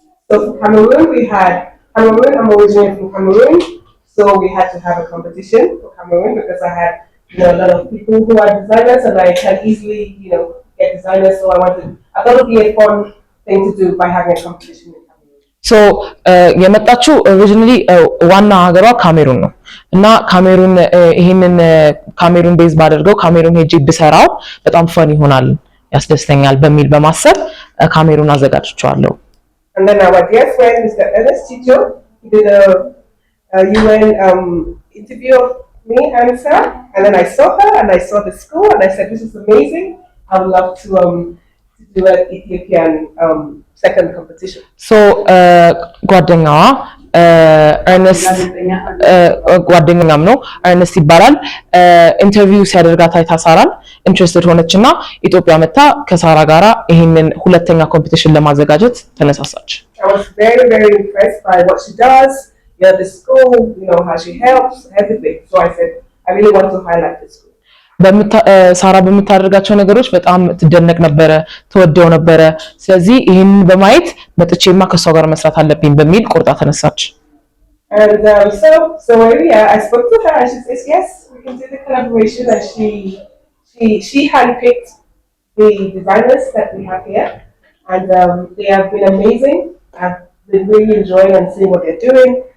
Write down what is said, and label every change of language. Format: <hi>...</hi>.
<en>So for Cameroon, I'm originally from Cameroon, so we had to have a competition for Cameroon because I had a lot of people who are designers and I can easily, get designers. So I thought it would be a fun thing to do by having a competition in Cameroon.</en> <am>So የመጣችው ኦሪጂናሊ ዋና ሀገሯ ካሜሩን ነው እና ካሜሩን ይሄንን ካሜሩን ቤዝ ባደርገው ካሜሩን ሄጄ ብሰራው በጣም ፈን ይሆናል ያስደስተኛል በሚል በማሰብ ካሜሩን አዘጋጅቻለሁ።</am> <en>And then our dear friend Mr. Ernest Chicho did a UN interview of me and Sarah, and then I saw her and I saw the school and I said, this is amazing. I would love to do an Ethiopian second competition.</en> <am>So ጓደኛዋ ኤርነስት ጓደኛም ነው ኤርነስት ይባላል። ኢንተርቪው ሲያደርጋት አይታ ሳራን ኢንትረስትድ ሆነችና ኢትዮጵያ መጣ ከሳራ ጋራ ይሄንን ሁለተኛ ኮምፒቲሽን ለማዘጋጀት ተነሳሳች።</am> <en>I was very, very impressed by what she does, the school, how she helps, everything. So I said, I really want to highlight this school.</en> <am>ሳራ በምታደርጋቸው ነገሮች በጣም ትደነቅ ነበረ፣ ተወደው ነበረ። ስለዚህ ይሄን በማየት መጥቼማ ከሷ ጋር መስራት አለብኝ በሚል ቆርጣ ተነሳች።</am> <en>And so I spoke to her and she says, yes, we can do the collaboration. And she handpicked the designers that we have here. And they have been amazing. I've been really enjoying and seeing what they're doing.</en>